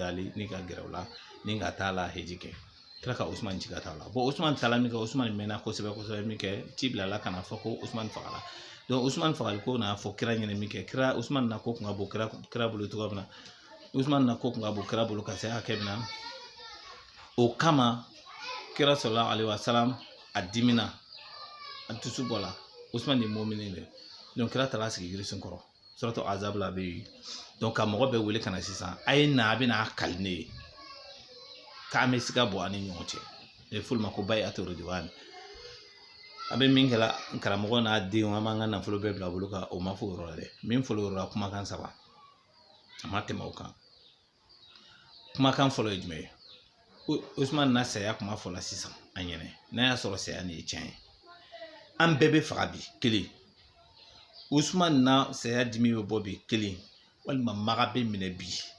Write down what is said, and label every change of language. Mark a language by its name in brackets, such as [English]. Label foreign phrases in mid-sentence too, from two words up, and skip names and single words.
[Bambara] dali ni ka gɛrɛ o la ni ka taa la heji kɛ kira ka Usumani ci ka taa la bon Usumani taala min kɛ Usumani mɛnna kosɛbɛ min kɛ ci bilala ka na fɔ ko Usumani fagala donc Usumani fagali ko n'a fɔ kira ɲɛna min kɛ kira Usumani na ko kun ka bon kira bolo cogoya min na Usumani na ko kun ka bon kira bolo ka se hakɛ min na o kama kira [Arabic] صلى الله عليه وسلم [Bambara] a dimina a dusu bɔla Usumani ye mɔmini de donc kira taara sigi yirisun kɔrɔ suratu azab la bɛ yen donc ka mɔgɔ bɛɛ wele ka na sisan a ye na a bɛna kali ne ye k'an bɛ siga bɔ an ni ɲɔgɔn cɛ e f'olu ma ko [Arabic] بيعة الرضوان [Bambara] a bɛ min kɛla karamɔgɔ n'a denw an b'an ka nafolo bɛɛ bila a bolo kan o ma fɔ o yɔrɔ la dɛ min fɔlɔ yɔrɔ la kumakan saba a ma tɛmɛ o kan kumakan fɔlɔ ye jumɛn ye Usumani na saya kuma fɔla sisan an ɲɛnɛ n'a y'a sɔrɔ saya nin ye tiɲɛ ye an bɛɛ bɛ faga bi kelen Usumani na saya dimi bɛ bɔ bi kelen walima Maka bɛ minɛ bi